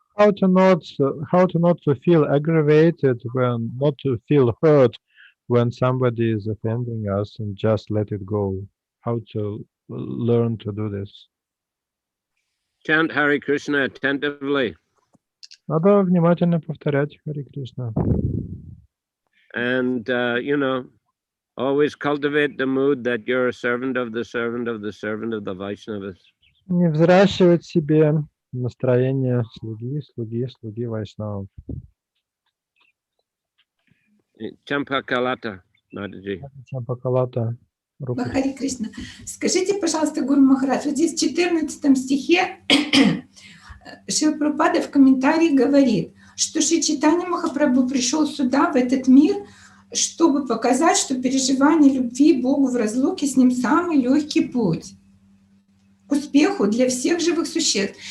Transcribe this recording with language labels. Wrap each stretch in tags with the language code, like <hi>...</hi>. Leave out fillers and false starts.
<en>How to not to feel aggravated, not to feel hurt when somebody is offending us, and just let it go. How to learn to do this? Chant Hare Krishna attentively.</en> <ru>Надо внимательно повторять Харе Кришна.</ru> <en>And, always cultivate the mood that you're a servant of the servant of the servant of the Vaishnavas.</en> <ru>Не взращивать себе настроение слуги Вайшнавов.</ru> <en>Champa Kalata, Mataji.</en> <ru>Чампакалата. руку. Харе Кришна. Скажите, пожалуйста, Гуру Махарадж, вот здесь в 14 стихе Шрила Прабхупада в комментарии говорит, что Шри Чайтанья Махапрабху пришел сюда, в этот мир, чтобы показать, что переживание любви Богу в разлуке с Ним самый легкий путь к успеху для всех живых существ.</ru>